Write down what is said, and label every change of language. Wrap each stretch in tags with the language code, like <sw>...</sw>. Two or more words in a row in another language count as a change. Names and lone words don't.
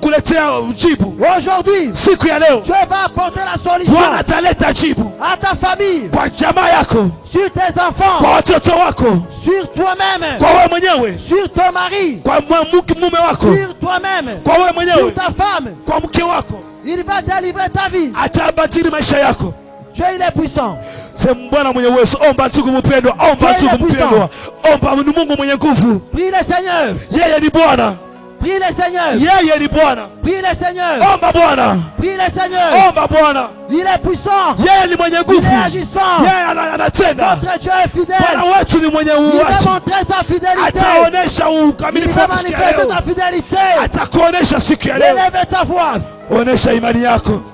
<fr>Aujourd'hui, Dieu va apporter la solution à ta famille, sur tes enfants, sur toi-même, sur ton mari, sur toi-même, sur ta femme. Il va délivrer ta vie. Dieu, il est puissant.</fr> <sw>C'est Bwana mwenye uwezo. Omba ndugu mpendwa, omba ndugu mpendwa. Omba Mungu mwenye nguvu.</sw> <fr>Prie le Seigneur.</fr> <sw>Yeye ni Bwana.</sw> <fr>Prie le Seigneur.</fr> <sw>Yeye ni Bwana.</sw> <fr>Prie le Seigneur.</fr> <sw>Omba Bwana.</sw> <fr>Prie le Seigneur.</fr> <sw>Omba Bwana.</sw> <fr>Il est puissant.</fr> <sw>Yeye ni mwenye nguvu.</sw> <fr>Il est agissant.</fr> <sw>Yeye anatenda.</sw> <fr>Notre Dieu est fidèle.</fr> <sw>Bwana wetu ni mwenye uwaji.</sw> <fr>Il va montrer sa fidélité.</fr> <sw>Ataonesha ukamilifu</sw> <fr>Il va manifester sa fidélité.</fr> <sw>Atakuonesha siku ya leo.</sw> <fr>Élève ta voix.</fr> <sw>Onesha imani yako.</sw>